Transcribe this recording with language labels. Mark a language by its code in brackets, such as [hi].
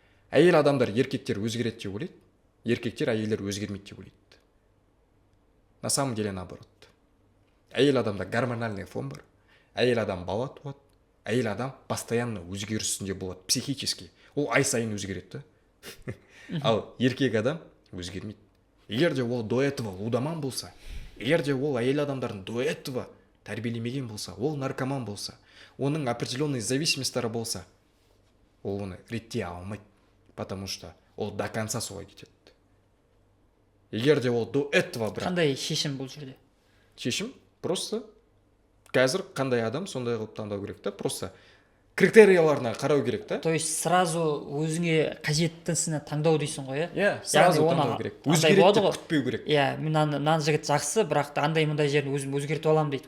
[kk] Әйел адамдар еркектер өзгереді деп ойлайды, еркектер әйелдер өзгермейді деп ойлайды. [ru] На самом деле наоборот. [kk] Әйел адамда [ru] гормональный фон [kk] бар. Әйел адам бала туады. Әйел адам [ru] постоянно [kk] өзгерісінде болады, [ru] психически. [kk] Ол ай сайын өзгереді. Ал еркек адам өзгермейді. Егер де ол [ru] до этого [kk] лудоман болса, егер де ол әйел адамдардың до этого тәрбиелемеген болса, ол наркоман болса, оның определенный зависимостьтары болса, ол оны реттей алмайды, [ru] потому что [kk] ол [ru] до конца [kk] солай кетеді. Егер де ол до этого бірақ... Қандай шешім бұл жерде? Шешім [ru] просто [kk] қазір қандай адам сондай қылып таңдау керек та, просто критерияларына қарау керек та. [ru] То есть сразу [kk] өзіңе қажеттісіне таңдау дейсің ғой, иә? Иә, [ru] сразу [kk] таңдау керек. Өзгереді деп күтпеу керек. Иә, мына жігіт жақсы, бірақ та андай-мындай жерін өзім өзгертіп аламын дейді.